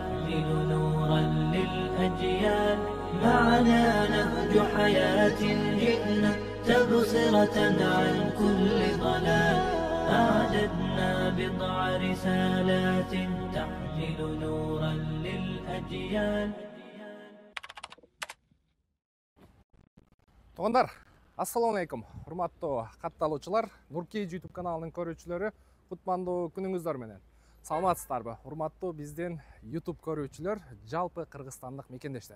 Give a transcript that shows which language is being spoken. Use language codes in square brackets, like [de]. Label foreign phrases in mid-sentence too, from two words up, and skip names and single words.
[ar] تحمل نورا للأجيال معنا نهج حياة جئنا تبصرة عن كل ضلال أعددنا بضع رسالات تحمل نورا للأجيال. [ky] Тоғандар, ассалаумалейкум. Урматтуу катталуучулар, Нуркей YouTube каналынын көрүүчүлөрү, кутмандуу күнүңүздөр менен. Саламатсыздарбы? Урматтуу биздин YouTube көрүүчүлөр, жалпы кыргызстандык мекендештер.